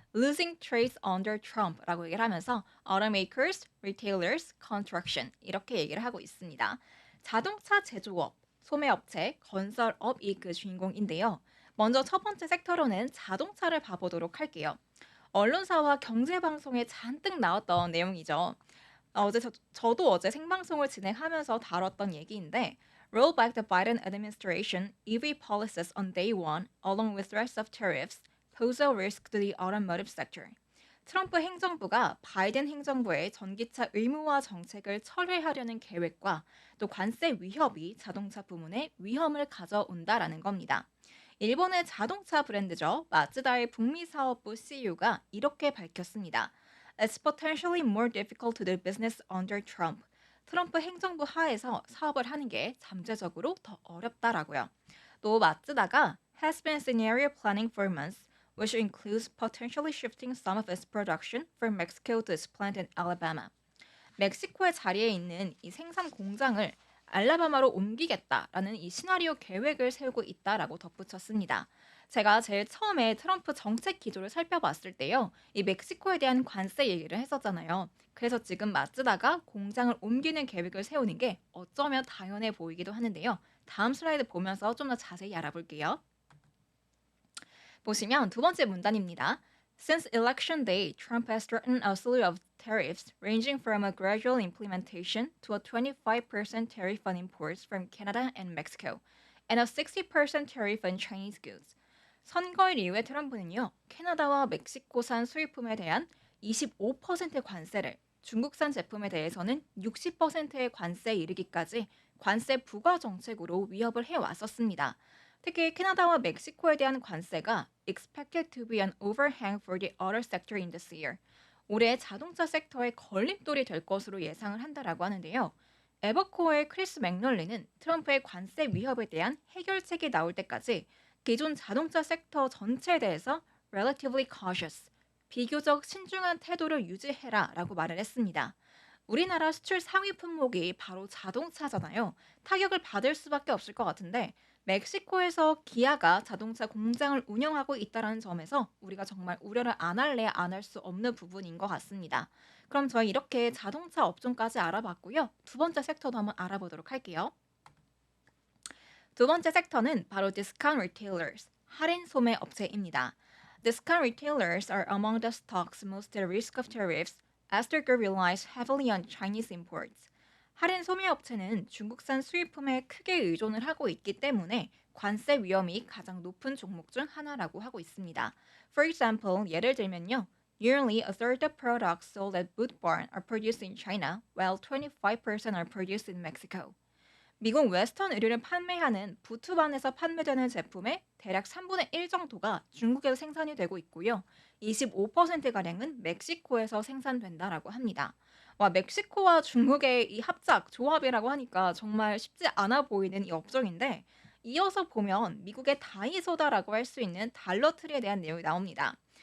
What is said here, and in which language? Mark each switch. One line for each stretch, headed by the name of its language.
English: Losing trades under Trump라고
Korean: 얘기를 하면서
English: automakers, retailers, construction
Korean: 이렇게 얘기를 하고 있습니다. 자동차 제조업, 소매업체, 건설업이 그 주인공인데요. 먼저 첫 번째 섹터로는 자동차를 봐보도록 할게요. 언론사와 경제방송에 잔뜩 나왔던 내용이죠. 저도 어제 생방송을 진행하면서 다뤘던 얘기인데
English: Roll back the Biden administration EV policies on day one, along with threats of tariffs, pose a risk to the automotive sector.
Korean: 트럼프 행정부가 바이든 행정부의 전기차 의무화 정책을 철회하려는 계획과 또 관세 위협이 자동차 부문에 위험을 가져온다라는 겁니다. 일본의 자동차 브랜드죠. 마츠다의 북미 사업부 CEO가 이렇게 밝혔습니다.
English: It's potentially more difficult to do business under Trump.
Korean: 트럼프 행정부 하에서 사업을 하는 게 잠재적으로 더 어렵다라고요. 또 마츠다가
English: has been scenario planning for months, which includes potentially shifting some of its production from Mexico to its plant in Alabama.
Korean: 멕시코의 자리에 있는 이 생산 공장을 알라바마로 옮기겠다라는 이 시나리오 계획을 세우고 있다라고 덧붙였습니다. 제가 제일 처음에 트럼프 정책 기조를 살펴봤을 때요. 이 멕시코에 대한 관세 얘기를 했었잖아요. 그래서 지금 마츠다가 공장을 옮기는 계획을 세우는 게 어쩌면 당연해 보이기도 하는데요. 다음 슬라이드 보면서 좀 더 자세히 알아볼게요. 보시면 두 번째 문단입니다.
English: Since election day, Trump has threatened a slew of tariffs ranging from a gradual implementation to a 25% tariff on imports from Canada and Mexico and a 60% tariff on Chinese goods.
Korean: 선거일 이후에 트럼프는요, 캐나다와 멕시코산 수입품에 대한 25% 관세를, 중국산 제품에 대해서는 60%의 관세에 이르기까지 관세 부과 정책으로 위협을 해왔었습니다. 특히 캐나다와 멕시코에 대한 관세가
English: expected to be an overhang for the auto sector in this year.
Korean: 올해 자동차 섹터의 걸림돌이 될 것으로 예상을 한다라고 하는데요. 에버코어의 크리스 맥널리는 트럼프의 관세 위협에 대한 해결책이 나올 때까지 기존 자동차 섹터 전체에 대해서
English: relatively cautious,
Korean: 비교적 신중한 태도를 유지해라라고 말을 했습니다. 우리나라 수출 상위 품목이 바로 자동차잖아요. 타격을 받을 수밖에 없을 것 같은데 멕시코에서 기아가 자동차 공장을 운영하고 있다는 점에서 우리가 정말 우려를 안 할래 안 할 수 없는 부분인 것 같습니다. 그럼 저희 이렇게 자동차 업종까지 알아봤고요. 두 번째 섹터도 한번 알아보도록 할게요. 두 번째 섹터는 바로
English: discount retailers,
Korean: 할인 소매 업체입니다.
English: Discount retailers are among the stocks most at risk of tariffs as their group relies heavily on Chinese imports.
Korean: 할인 소매 업체는 중국산 수입품에 크게 의존을 하고 있기 때문에 관세 위험이 가장 높은 종목 중 하나라고 하고 있습니다.
English: For example,
Korean: 예를 들면요.
English: Nearly a third of products sold at Boot Barn are produced in China, while 25% are produced in Mexico.
Korean: 미국 웨스턴 의류를 판매하는 부투반에서 판매되는 제품의 대략 3분의 1 정도가 중국에서 생산이 되고 있고요. 25%가량은 멕시코에서 생산된다라고 합니다. 와, 멕시코와 중국의 이 합작, 조합이라고 하니까 정말 쉽지 않아 보이는 이 업종인데 이어서 보면 미국의 다이소다라고 할 수 있는 달러트리에 대한 내용이 나옵니다.